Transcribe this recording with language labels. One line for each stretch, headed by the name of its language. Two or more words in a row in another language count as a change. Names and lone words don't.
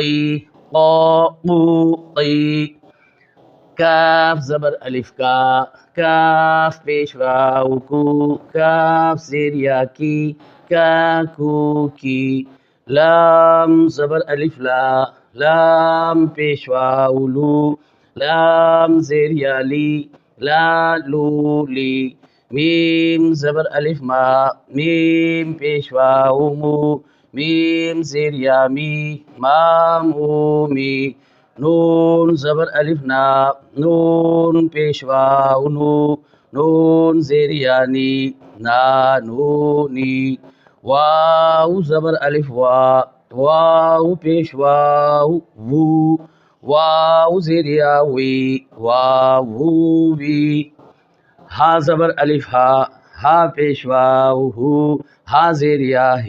Urdu: قی کاف زبر الف کاف پیش واو کاف زیر یا کی لام زبر الف لام پیش واو لام زیر یا لی میم زبر الف میم پیش واو میم زیر یا می نون زبر الف نون پیش واو نون زیر یا نونی واو زبر الف واو پیش واو واو زیر یا وی ہا زبر الف ہا پیش واو ہا زیر یا